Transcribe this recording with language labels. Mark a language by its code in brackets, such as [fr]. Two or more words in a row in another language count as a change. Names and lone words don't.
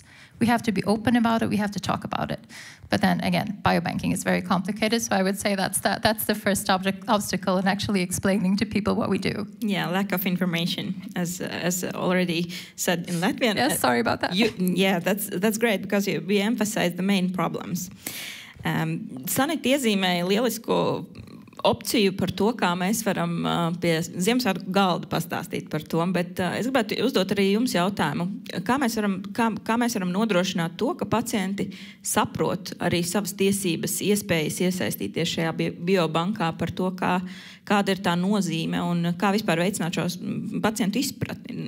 [en] We have to be open about it, we have to talk about it. But then again, biobanking is very complicated, so I would say that's the first obstacle in actually explaining to people what we do. Yeah, lack of information, as already said in Latvian. Yes, sorry about that. Yeah, that's great, because we emphasize the main problems. [lv] Sanita iezīmēja lielisko opciju par to, kā mēs varam pie Ziemassvētku galda pastāstīt par to, bet es gribētu uzdot arī jums jautājumu. Kā mēs varam nodrošināt to, ka pacienti saprot arī savas tiesības, iespējas iesaistīties šajā biobankā par to, kāda ir tā nozīme un kā vispār veicināt šos pacientu izpratni.